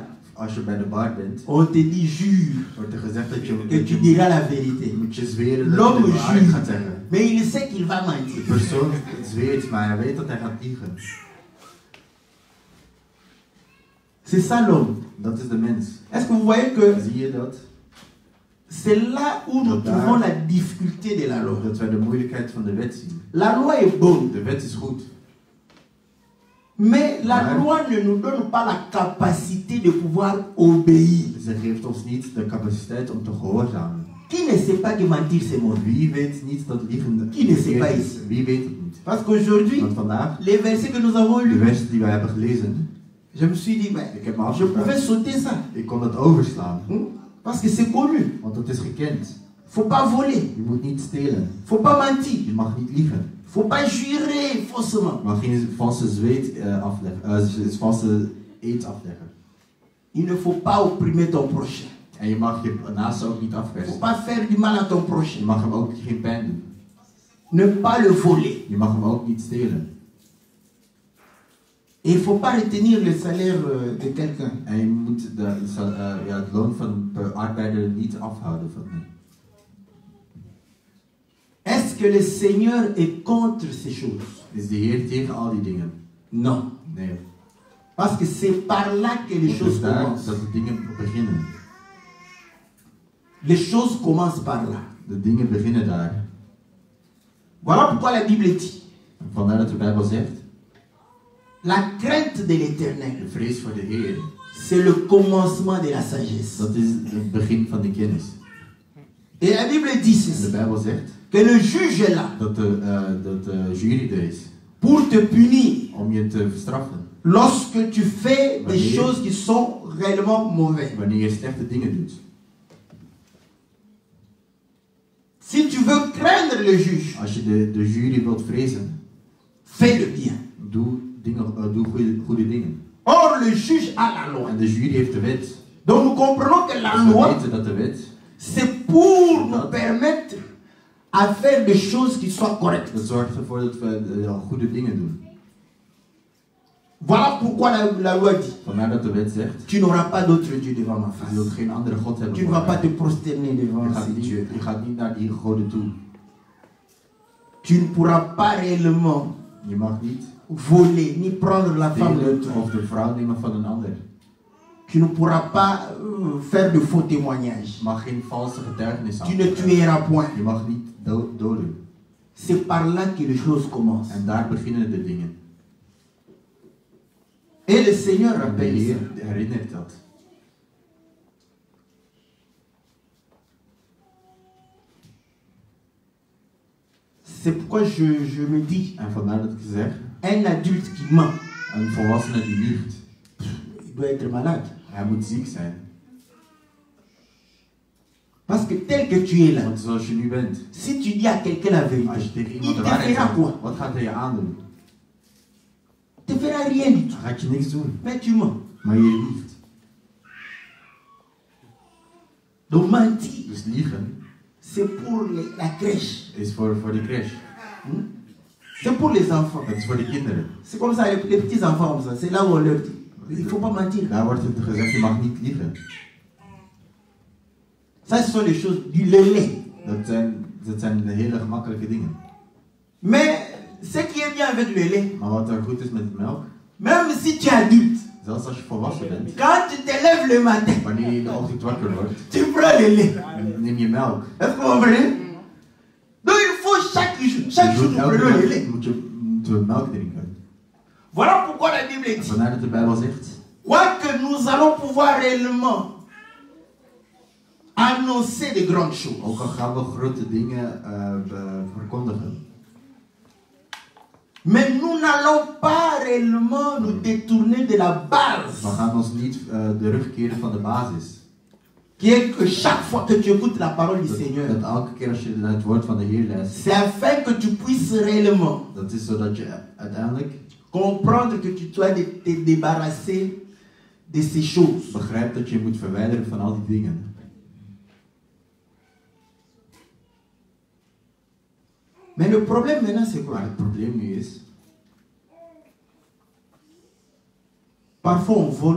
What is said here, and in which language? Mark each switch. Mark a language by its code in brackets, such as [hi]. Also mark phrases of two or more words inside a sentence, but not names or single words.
[nl] Als je bij de bar bent, [fr] on te dit jure [nl] wordt er gezegd dat je [fr] et tu diras la vérité. [nl] moet je zweren dat [fr] L'homme [nl] je de waarheid [fr] jure, [nl] gaat zeggen. [fr] mais il sait qu'il va [nl] De [fr] mentir. [nl] persoon zweert, maar hij weet dat hij gaat liegen. [fr] C'est ça l'homme. [nl] Dat is de mens. [fr] Est-ce que vous voyez que [nl] Zie je dat? [fr] c'est là où nous trouvons la difficulté de la loi? [nl] Dat wij de moeilijkheid van de wet zien. [fr] La loi est bonne, [nl] De wet is goed. [fr] mais la loi ne nous donne pas la capacité de pouvoir obéir. [nl] Ze geeft ons niet de capaciteit om te gehoorzamen. [fr] Qui ne sait pas que mentir c'est mauvais? [nl] Wie weet niet dat liegen [fr] Qui ne sait pas [nl] verkeerd [fr] ici? [nl] is? Wie weet het niet? [fr] Parce qu'aujourd'hui, [nl] Want vandaag, [fr] les versets que nous avons [nl] de [fr] lus, [nl] versen die wij hebben gelezen, [fr] je me suis dit, [nl] ik heb me [fr] je pouvais [nl] afgevraagd. [fr] sauter ça. [nl] Ik kon het overslaan. [fr] Parce que c'est connu. [nl] Want het is gekend. [fr] Faut pas voler. [nl] Je moet niet stelen. [fr] Faut pas mentir. [nl] Je mag niet liegen. [fr] Faut pas jurer faussement. [nl] Je mag geen valse zweet afleggen. Valse eed afleggen. [fr] Il ne faut pas opprimer ton prochain. [nl] En je mag je naaste ook niet [fr] Faut [nl] afpersen. [fr] pas faire du mal à ton [nl] Je [fr] prochain. [nl] mag hem ook geen pijn doen. [fr] Ne pas le voler. [nl] Je mag hem ook niet stelen. [fr] Et il faut pas retenir le salaire de quelqu'un. [nl] En je moet het loon van de arbeider niet afhouden van hem. [fr] Est-ce que le Seigneur est contre ces choses? [nl] Is de Heer tegen al die dingen? [fr] Non. [nl] Nee. [fr] Parce que c'est par là que les [nl] Het [fr] choses [nl] is daar [fr] commencent. [nl] dat de dingen beginnen. [fr] Les choses commencent par là. [nl] De dingen beginnen daar. [fr] Voilà pourquoi la Bible dit, [nl] Vandaar dat de Bijbel zegt, [fr] la crainte de l'Éternel, [nl] de vrees voor de Heer, [fr] c'est le commencement de la sagesse. [nl] dat is het begin van de kennis. [fr] Et la Bible dit [nl] En de [fr] ceci, [nl] Bijbel zegt [fr] que le juge est là [nl] dat de jury er is [fr] pour te punir [nl] om je te straffen [fr] lorsque tu fais des [nl] Wanneer? [fr] choses qui sont réellement mauvaises. [nl] wanneer je slechte dingen doet. [fr] Si tu veux craindre le juge, [nl] Als je de jury wilt vrezen, [fr] fais le bien. [nl] doe goede dingen. [fr] Or, le juge a la loi. [nl] En de jury heeft de wet. [fr] Donc nous comprenons que la [nl] We [fr] loi, [nl] weten dat de wet, [fr] c'est pour nous permettre à faire des choses qui soient correctes. [nl] dat zorgt ervoor dat we goede dingen doen. [fr] Voilà pourquoi la loi dit, [nl] Vandaar dat de wet zegt, [fr] tu n'auras pas d'autre Dieu devant ma [nl] je [fr] face. [nl] zult geen andere God hebben [fr] Tu ne [nl] voor [fr] vas pas [nl] mij. [fr] te prosterner devant [nl] Je [fr] ces dieux. [nl] gaat niet naar die goden toe. [fr] Tu ne pourras pas réellement [nl] Je mag niet [fr] voler ni prendre la femme de [nl] stelen [fr] toi. [nl] of de vrouw nemen van een ander. [fr] Tu ne pourras pas faire de faux témoignages. [nl] Je mag geen valse getuigenis [fr] Tu ne [nl] afleggen. [fr] tueras point. [nl] Je mag niet doden. [fr] C'est par là que les choses commencent. [nl] En daar beginnen de dingen. [fr] Et le Seigneur [nl] En de [fr] rappelle [nl] Heer [fr] ça. [nl] herinnert dat. [fr] C'est pourquoi je me dis, [nl] En vandaar dat ik zeg, [fr] un adulte qui ment, [nl] een volwassene die liegt, [fr] il doit être malade. [nl] hij moet ziek zijn. [fr] Parce que tel que tu es là, [nl] Want zoals je nu bent, [fr] si tu dis à quelqu'un la [nl] als [fr] vérité, [nl] je tegen [fr] il [nl] iemand de [fr] te [nl] waarheid [fr] fera [nl] zegt, [fr] quoi? [nl] wat gaat hij je aandoen? [fr] Il te fera rien du tout. [nl] Dan gaat je niks doen, [fr] Mais tu mens. [nl] maar je liegt. [fr] Donc mentir, [nl] Dus liegen [fr] c'est pour la crèche. [nl] is voor de crash. [fr] C'est pour les enfants. [nl] Dat is voor de kinderen. [fr] C'est comme ça, les petits enfants comme ça. C'est là où on leur dit, il ne faut pas mentir. [nl] Daar wordt het gezegd, je mag niet liegen. [fr] Ça, ce sont les choses du lait. [nl] Dat zijn de hele gemakkelijke dingen. [fr] Mais ce qui est bien avec le lait, [nl] Maar wat er goed is met de melk, [fr] même si tu es adulte, [nl] zelfs als je volwassen bent, [fr] quand tu te lèves le matin, [nl] wanneer je in de ochtend wakker wordt, [fr] tu prends le lait. [nl] neem je melk. [fr] Est-ce que vous comprenez? Donc il faut chaque jour nous prenons le lait. [nl] Moeten we melk drinken. [fr] Voilà pourquoi la Bible dit, [nl] Vandaar dat de Bijbel zegt, [fr] quoique nous allons pouvoir réellement annoncer de grandes choses, [nl] ook al gaan we grote dingen verkondigen, [fr] mais nous n'allons pas réellement nous détourner de la base, [nl] we gaan ons niet de rug keren van de basis. [fr] qui est que chaque fois que tu écoutes la parole du Seigneur, [nl] Dat elke keer als je naar het woord van de Heer luistert, [fr] c'est afin que tu puisses réellement [nl] dat is zodat je uiteindelijk [fr] Comprendre que tu dois te débarrasser de ces choses. [nl] Begrijp dat je je moet verwijderen van al die dingen. [fr] Mais le problème maintenant, c'est quoi? [nl] Maar het probleem nu is, [fr] Parfois on vole